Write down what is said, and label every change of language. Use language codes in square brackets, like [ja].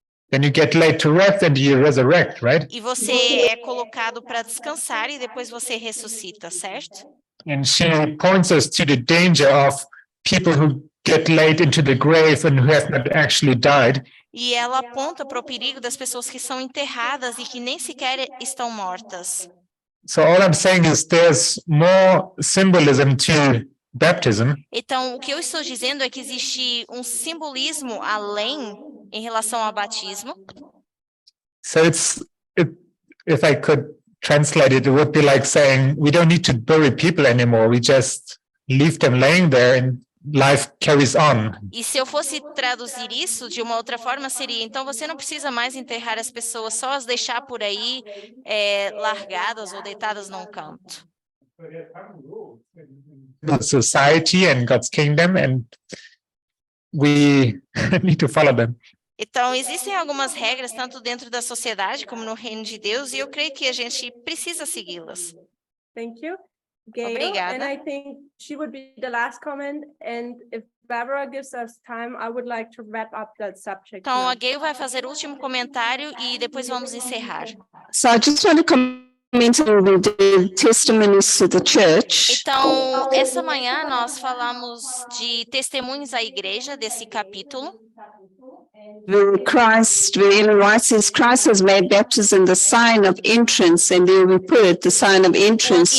[en] then you get laid to rest and you resurrect, right? [pt] e você é colocado para descansar e depois você ressuscita, certo? [en] And she points us to the danger of people who get laid into the grave and who have not actually died. [pt] E ela aponta para o perigo das pessoas que são enterradas e que nem sequer estão mortas. [en] So all I'm saying is there's more symbolism to baptism. [pt] Então, o que eu estou dizendo é que existe um simbolismo além em relação ao batismo. [en] So if I could translate it, it would be like saying we don't need to bury people anymore. We just leave them laying there and life carries on. [pt] E se eu fosse traduzir isso de uma outra forma, seria, então você não precisa mais enterrar as pessoas, só as deixar por aí largadas ou deitadas num canto. [en] Society and God's kingdom, and we need to follow them. [pt] Então, existem algumas regras, tanto dentro da sociedade como no reino de Deus, e eu creio que a gente precisa segui-las. [en] Thank you. Gail, [pt] Obrigada. [en] and I think she would be the last comment, and if Barbara gives us time, I would like to wrap up that subject. [pt] Então, [en] now. [pt] a Gail vai fazer o último comentário e depois vamos encerrar. [en] So I just want to comment on the testimonies to the church. [pt] Então, essa manhã nós falamos de testemunhos à igreja desse capítulo. [en] Where Ellen White says Christ has made baptism the sign of entrance, and there we put the sign of entrance